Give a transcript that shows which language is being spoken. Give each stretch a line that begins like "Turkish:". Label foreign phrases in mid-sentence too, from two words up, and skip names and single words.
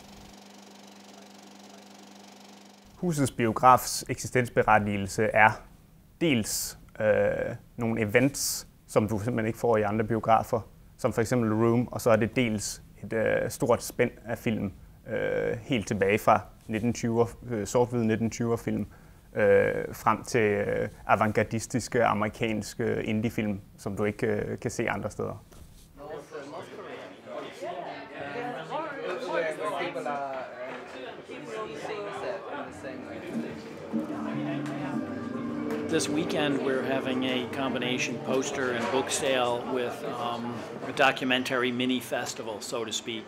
Danish: Husets Biografs eksistensberettigelse er dels nogle events, som du simpelthen ikke får i andre biografer, som for eksempel Room, og så er det dels et stort spænd af film, helt tilbage fra 1920'er, sort-hvide 1920'er-film, frem til avantgardistiske amerikanske indiefilm, som du ikke kan se andre steder.
English: This weekend we're having a combination poster and book sale with a documentary mini festival, so to speak.